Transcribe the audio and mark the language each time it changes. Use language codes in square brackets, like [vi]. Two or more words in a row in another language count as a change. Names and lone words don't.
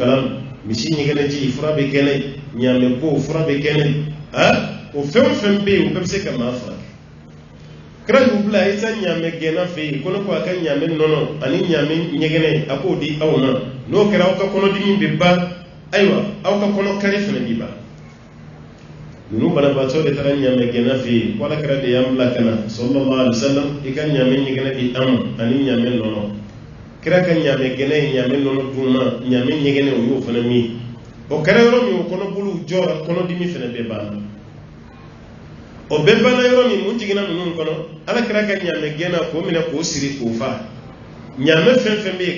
[bm] kalama misi ɲɛgɛnɛ ji fura bɛ kɛ n'a ye ɲaamɛ ko fura bɛ kɛ n'a ye o fɛn o fɛn bɛ yen o bɛɛ bɛ se ka maa furakɛ kira y'u bila a ye taa ɲaamɛ gɛnna fɛ yen ko ne ko a ka ɲaamɛ nɔnɔ ani ɲaamɛ ɲɛgɛnɛ a k'o di aw ma n'o kɛra aw ka kɔnɔdimi bɛ ban ayiwa aw ka kɔnɔ kari fana bɛ ban ninnu banabaatɔ de taara ɲaamɛ gɛnna fɛ yen ko ala kira de y'an bila ka na [ar] صلى الله عليه وسلم [bm] i ka ɲaamɛ ɲɛgɛnɛ di an ma ani ɲaamɛ nɔnɔ kira ka ɲaamɛ gɛnna ye ɲaamɛ nɔnɔ dun ma ɲaamɛ ɲɛgɛnɛ o y'o fana min o kɛra yɔrɔ min o kɔnɔbolow jɔra kɔnɔdimi fana bɛ banna o bɛɛ banna yɔrɔ min mun jiginna ninnu kɔnɔ ala kira ka ɲaamɛ gɛnna k'o minɛ k'o siri k'o fa ɲaamɛ fɛn fɛn bɛ yen